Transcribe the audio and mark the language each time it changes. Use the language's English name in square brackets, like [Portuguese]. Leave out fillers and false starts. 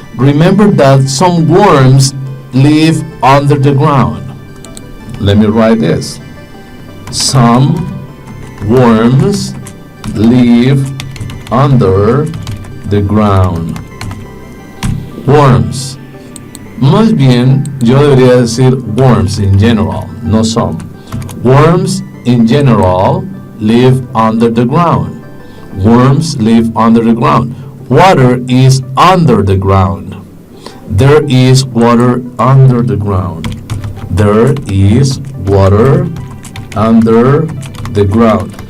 [English] Remember that some worms live under the ground. Let me write this. Some worms live under the ground. Worms. [Spanish] Más bien, yo debería decir [English] worms in general, [Spanish] no some. [English] Worms in general live under the ground. Worms live under the ground. Water is under the ground. There is water under the ground. There is water under the ground.